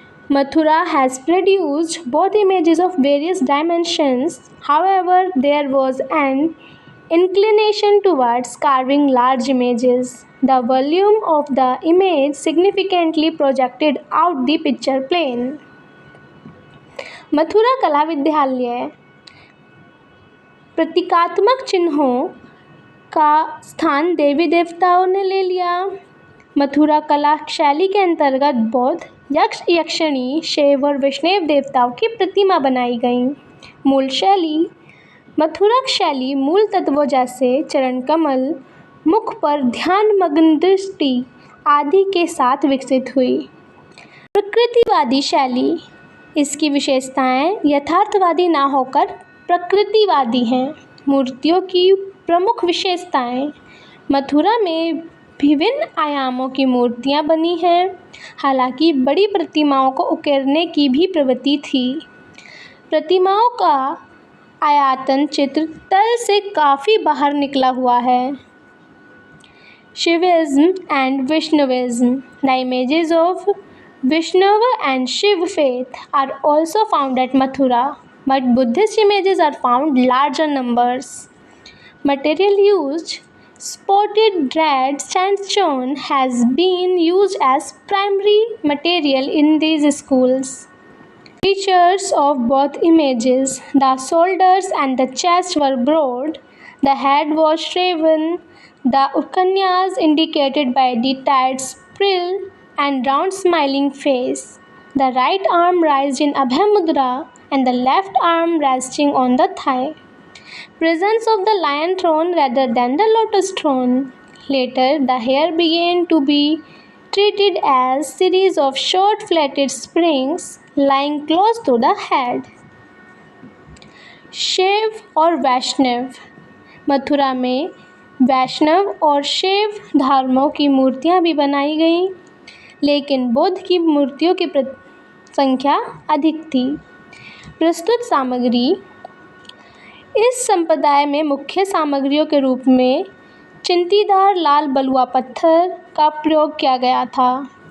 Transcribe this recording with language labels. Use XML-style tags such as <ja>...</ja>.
<en>Mathura has produced both images of various dimensions. However, there was an inclination towards carving large images. The volume of the image significantly projected out the picture plane.</en> <hi>Mathura कला विद्यालय प्रतीकात्मक चिन्हों का स्थान देवी देवताओं ने ले लिया। मथुरा कला शैली के अंतर्गत बौद्ध, यक्ष, यक्षिणी, शिव और वैष्णव देवताओं की प्रतिमा बनाई गई। मूल शैली। मथुरा शैली मूल तत्वों जैसे चरण कमल, मुख पर ध्यानमग्न दृष्टि आदि के साथ विकसित हुई। प्रकृतिवादी शैली। इसकी विशेषताएं यथार्थवादी ना होकर प्रकृतिवादी हैं। मूर्तियों की प्रमुख विशेषताएं। मथुरा में विभिन्न आयामों की मूर्तियां बनी हैं, हालांकि बड़ी प्रतिमाओं को उकेरने की भी प्रवृत्ति थी। प्रतिमाओं का आयतन चित्र तल से काफ़ी बाहर निकला हुआ है।</hi> <en>Shivism and Vaishnavism. The images of Vaishnava and Shiv faith are also found at Mathura, but Buddhist images are found larger numbers. Material used. Spotted red sandstone has been used as primary material in these schools. Features of both images: the shoulders and the chest were broad, the head was shaven, the ukanyas indicated by the tight frill and round smiling face. The right arm raised in Abhay Mudra and the left arm resting on the thigh. Presence of the lion throne rather than the lotus throne. Later, the hair began to be treated as series of short flatted springs lying close to the head.</en> <hi>शैव और वैष्णव। मथुरा में वैष्णव और शैव धर्मों की मूर्तियां भी बनाई गईं, लेकिन बौद्ध की मूर्तियों की संख्या अधिक थी। प्रस्तुत सामग्री: इस संप्रदाय में मुख्य सामग्रियों के रूप में चिंतीदार लाल बलुआ पत्थर का प्रयोग किया गया था।</hi>